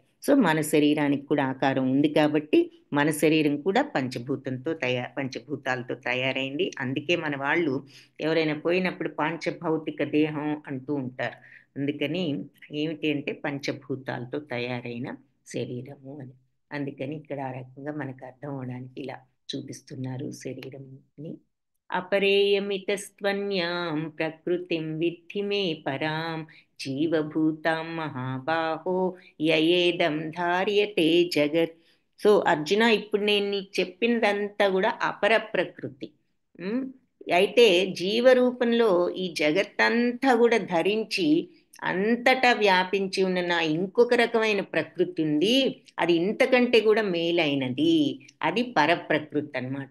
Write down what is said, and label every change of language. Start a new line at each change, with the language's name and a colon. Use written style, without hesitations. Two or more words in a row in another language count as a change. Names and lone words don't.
Telugu: సో మన శరీరానికి కూడా ఆకారం ఉంది కాబట్టి మన శరీరం కూడా పంచభూతాలతో తయారైంది. అందుకే మన వాళ్ళు ఎవరైనా పోయినప్పుడు పంచభౌతిక దేహం అంటూ ఉంటారు. అందుకని ఏమిటి అంటే పంచభూతాలతో తయారైన శరీరము అని. అందుకని ఇక్కడ ఆ రకంగా మనకు అర్థం అవడానికి ఇలా చూపిస్తున్నారు శరీరంని.
Sanskrit: अपरेयमितस्त्वन्यां प्रकृतिं विद्धि मे परां जीवभूतां महाबाहो యయేదం ధార్యతే జగత్.
Telugu: సో అర్జున, ఇప్పుడు నేను నీకు చెప్పినదంతా కూడా అపర ప్రకృతి. అయితే జీవరూపంలో ఈ జగత్తంతా కూడా ధరించి అంతటా వ్యాపించి ఉన్న నా ఇంకొక రకమైన ప్రకృతి ఉంది, అది ఇంతకంటే కూడా మేలైనది, అది పరప్రకృతి అన్నమాట.